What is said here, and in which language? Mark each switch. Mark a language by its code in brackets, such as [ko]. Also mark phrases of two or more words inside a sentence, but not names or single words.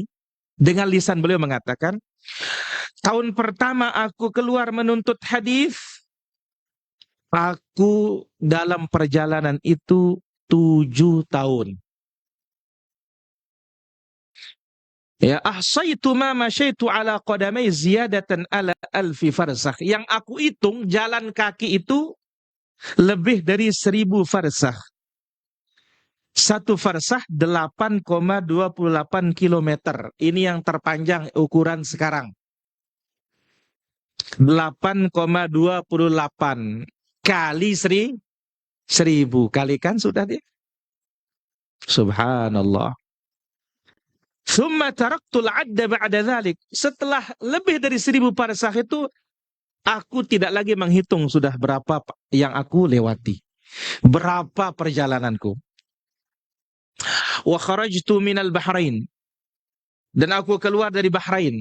[id] Dengan lisan beliau mengatakan, tahun pertama aku keluar menuntut hadis, aku dalam perjalanan itu 7 tahun. Ya, [ar] أحصيت ما مشيت على قدمي زيادة على ألف فرسخ. [id] Yang aku hitung jalan kaki itu lebih dari 1.000 farsakh. Satu farsakh 8,28 kilometer. Ini yang terpanjang ukuran sekarang. 8,28 kali 1.000. Kalikan sudah dia. Subhanallah. [ar] ثم تركت العد بعد ذلك. [id] Setelah lebih dari 1.000 farsakh itu, aku tidak lagi menghitung sudah berapa yang aku lewati. Berapa perjalananku. [ar] وخرجت من البحرين. [id] Dan aku keluar dari Bahrain.